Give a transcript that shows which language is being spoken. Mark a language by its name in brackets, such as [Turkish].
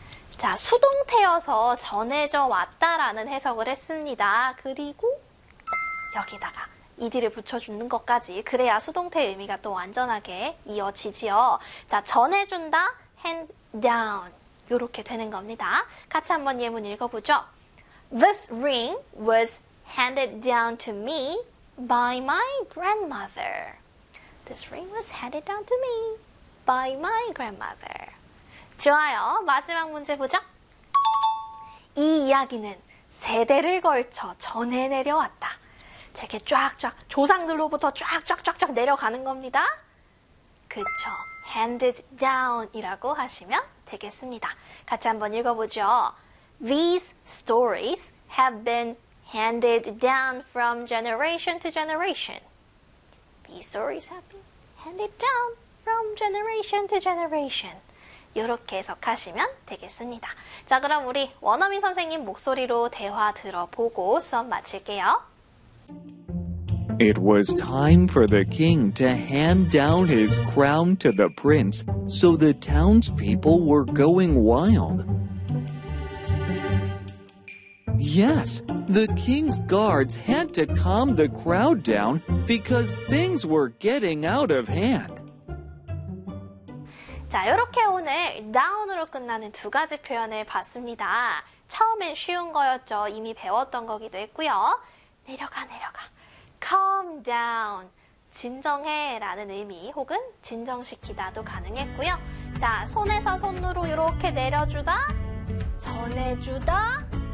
[Korean] 자, 수동태여서 전해져 왔다라는 해석을 했습니다. 그리고 여기다가 이디를 붙여주는 것까지. 그래야 수동태의 의미가 또 완전하게 이어지지요. 자, 전해준다, hand down. 요렇게 되는 겁니다. 같이 한번 예문 읽어보죠. [English] This ring was handed down to me by my grandmother. This ring was handed down to me by my grandmother. [Korean] 좋아요. 마지막 문제 보죠. 이 이야기는 세대를 걸쳐 전해 내려왔다. 이렇게 쫙쫙 조상들로부터 쫙쫙쫙쫙 내려가는 겁니다. 그쵸. Handed down이라고 하시면 되겠습니다. 같이 한번 읽어보죠. [English] These stories have been handed down from generation to generation. These stories have been handed down from generation to generation. [Korean] 이렇게 해석하시면 되겠습니다. 자, 그럼 우리 원어민 선생님 목소리로 대화 들어보고 수업 마칠게요. [English] It was time for the king to hand down his crown to the prince, so the townspeople were going wild. Yes, the king's guards had to calm the crowd down because things were getting out of hand. [Korean] 자, 이렇게 오늘 down으로 끝나는 두 가지 표현을 봤습니다. 처음엔 쉬운 거였죠. 이미 배웠던 거기도 했고요. 내려가, 내려가. Calm down. 진정해. 라는 의미 혹은 진정시키다도 가능했고요. 자, 손에서 손으로 이렇게 내려주다, 전해주다.